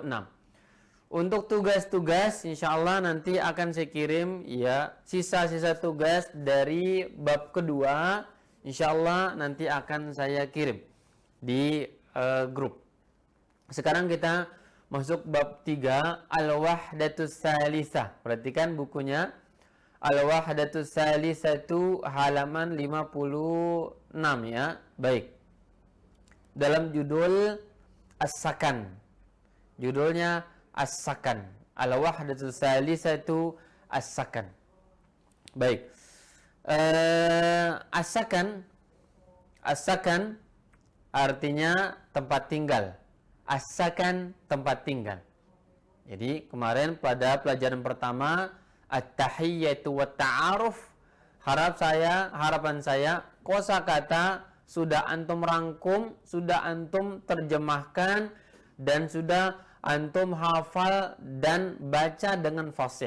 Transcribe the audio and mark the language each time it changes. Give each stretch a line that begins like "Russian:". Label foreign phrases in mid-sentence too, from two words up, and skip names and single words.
Indonesian: Untuk tugas-tugas insyaallah nanti akan saya kirim ya, sisa-sisa tugas dari bab kedua insyaallah nanti akan saya kirim di grup. Sekarang kita masuk bab 3, Al-Wahdatus Salisah. Perhatikan bukunya. Al-Wahdatus Salisah itu halaman 56 ya. Baik. Dalam judul As-Sakan. Judulnya As-Sakan. Al-Wahdatus Salisah itu As-Sakan. Baik. As-Sakan artinya tempat tinggal. As-sakan, tempat tinggal. Jadi kemarin pada pelajaran pertama at-tahiyyatu wa ta'aruf, harapan saya kosakata sudah antum rangkum, sudah antum terjemahkan, dan sudah antum hafal dan baca dengan fasih.